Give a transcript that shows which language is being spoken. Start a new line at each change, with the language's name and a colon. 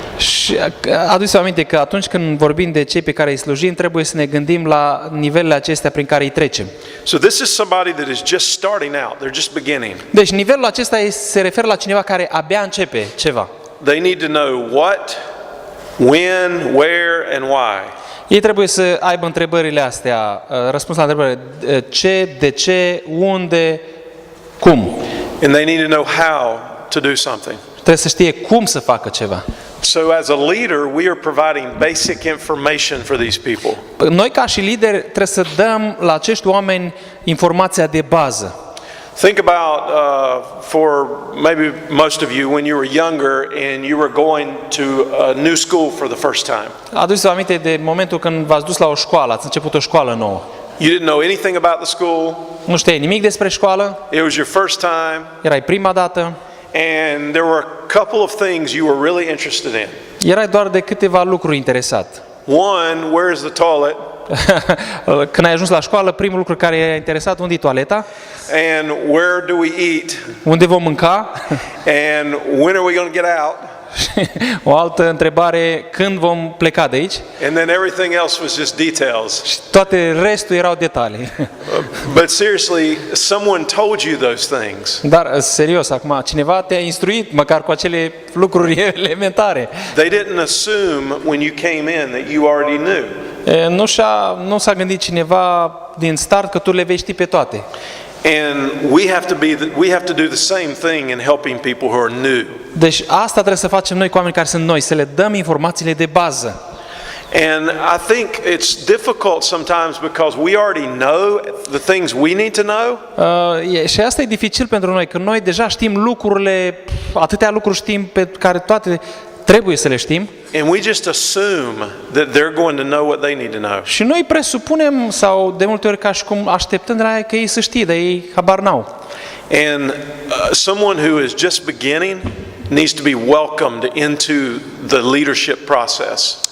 Romanian: Și aduceți aminte că atunci când vorbim de cei pe care îi slujim, trebuie să ne gândim la nivelele acestea prin care îi trecem.
English: So this is somebody that is just starting out. They're just beginning.
Romanian: Deci nivelul acesta se referă la cineva care abia începe ceva.
English: They need to know what, when, where, and why.
Romanian: Ei trebuie să aibă întrebările astea, răspuns la întrebările ce, de ce, unde, cum.
English: And they need to know how to do something.
Romanian: Trebuie să știe cum să facă ceva.
English: So as a leader, we are providing basic information for these people.
Romanian: Noi ca și lideri trebuie să dăm la acești oameni informația de bază.
English: Think about for maybe most of you when you were younger and you were going to a new school for the first time.
Romanian: Aduceți-vă aminte de momentul când v-ați dus la o școală, ați început o școală nouă.
English: You didn't know anything about the school.
Romanian: Nu știai nimic despre școală,
English: It was your first time,
Romanian: erai prima dată,
English: and there were a couple of things you were really interested in.
Romanian: erai doar de câteva lucruri interesat.
English: One, where is the toilet?
Romanian: Când ai ajuns la școală, primul lucru care era interesat, unde e toaleta,
English: And where do we eat?
Romanian: unde vom mânca,
English: And when are we going to get out?
Romanian: o altă întrebare, când vom pleca de aici,
English: And then everything else was just details.
Romanian: și toate restul erau detalii.
English: But seriously, someone told you those things.
Romanian: Dar, serios, acum, cineva te-a instruit măcar cu acele lucruri elementare.
English: They didn't assume when you came in that you already knew.
Romanian: Nu s-a gândit cineva din start că tu le vei ști pe toate.
English: And we have to do the same thing in helping people who are new.
Romanian: Deci asta trebuie să facem noi cu oamenii care sunt noi, să le dăm informațiile de bază.
English: And I think it's difficult sometimes because we already know the things we need to know.
Romanian: Și asta e dificil pentru noi, că noi deja știm lucrurile, atâtea lucruri știm pe care toate trebuie să le știm.
English: And we just assume that they're going to know what they need to know.
Romanian: Și noi presupunem, sau de multe ori ca și cum așteptăm de la ei că ei să știe, dar ei habar n-au.
English: And someone who is just beginning needs to be welcomed into the leadership process.